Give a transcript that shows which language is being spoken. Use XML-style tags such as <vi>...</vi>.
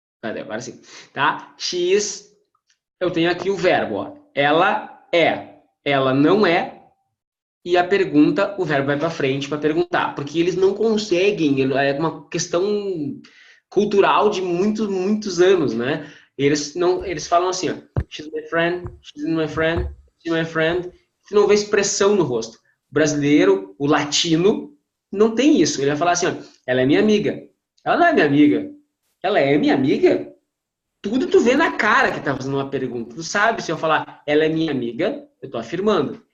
<pt>Agora sim. Tá?</pt> <en>She is,</en> <pt>eu tenho aqui o verbo, ó. Ela é. Ela não é. E a pergunta, o verbo vai para frente para perguntar. Porque eles não conseguem, é uma questão cultural de muitos anos, né? Eles falam assim, ó.</pt> <en>She's my friend, she's my friend, she's my friend.</en> <pt>Você não vê expressão no rosto. O brasileiro, o latino, não tem isso. Ele vai falar assim, ó, ela é minha amiga. Ela não é minha amiga. Ela é minha amiga? Tudo tu vê na cara que tá fazendo uma pergunta. Tu sabe se eu falar, ela é minha amiga, eu tô afirmando.</pt>